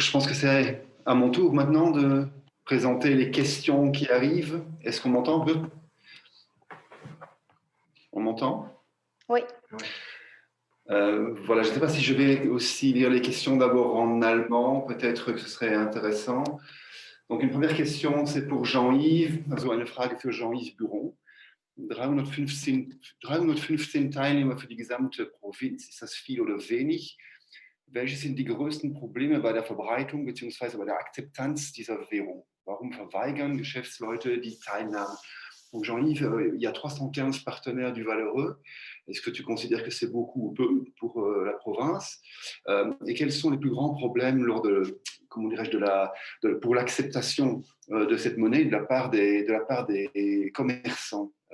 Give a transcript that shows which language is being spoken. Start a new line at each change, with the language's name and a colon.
French: Je pense que c'est à mon tour maintenant de présenter les questions qui arrivent. Est-ce qu'on m'entend un peu? On m'entend? Oui. Voilà, je ne sais pas si je vais aussi lire les questions d'abord en allemand. Peut-être que ce serait intéressant. Donc, une première question, c'est pour Jean-Yves.
German: Also eine Frage für Jean-Yves Buron. 315 Teilnehmer für die gesamte Provinz. Ist das viel oder wenig? Welche sind die größten Probleme bei der Verbreitung bzw. bei der Akzeptanz dieser Währung? Warum verweigern Geschäftsleute die Teilnahme?
French: Donc Jean-Yves, il y a 315 partenaires du valeureux. Est-ce que tu considères que c'est beaucoup ou peu pour la province? Et quels sont les plus grands problèmes lors de, comment dirais-je, pour l'acceptation de cette monnaie de la part des commerçants?